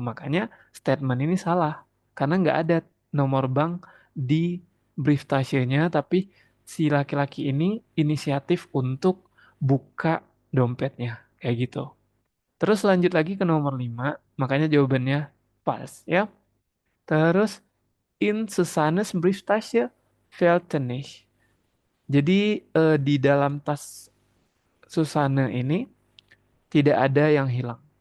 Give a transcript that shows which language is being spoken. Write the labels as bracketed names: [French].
[Indonesian] Makanya statement ini salah karena nggak ada nomor bank di brieftasenya, tapi si laki-laki ini inisiatif untuk buka dompetnya kayak gitu. Terus lanjut lagi ke nomor 5, makanya jawabannya pas ya. [German] Terus in Susannes Brieftasche fehlte nicht. [Indonesian] Jadi di dalam tas Susana ini tidak ada yang hilang.